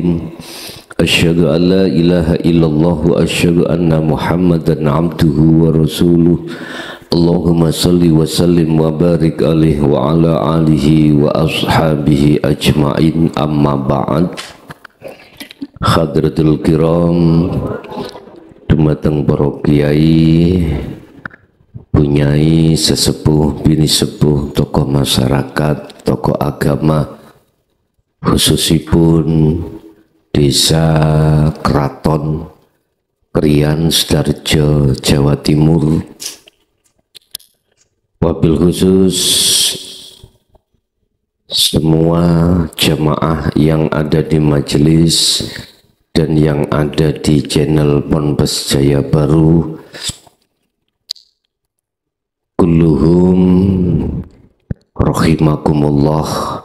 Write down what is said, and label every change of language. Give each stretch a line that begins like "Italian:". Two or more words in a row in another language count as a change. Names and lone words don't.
Arabic: أشهد أن لا إله إلا الله وأشهد أن محمدا عبده ورسوله. اللهم صل وسلم وبارك عليه وعلى آله وأصحابه أجمعين أما بعد. حضرات الكرام,
Javanese: dumateng para kiai, punyai, sesepuh, bini sepuh, tokoh masyarakat, tokoh agama, khususipun desa Kraton Krian Sidoarjo Jawa Timur,
Arabic: وبالخصوص
Indonesian: semua jamaah yang ada di majelis dan yang ada di channel Ponpes Jaya Baru,
Arabic: كلهم رحمكم الله.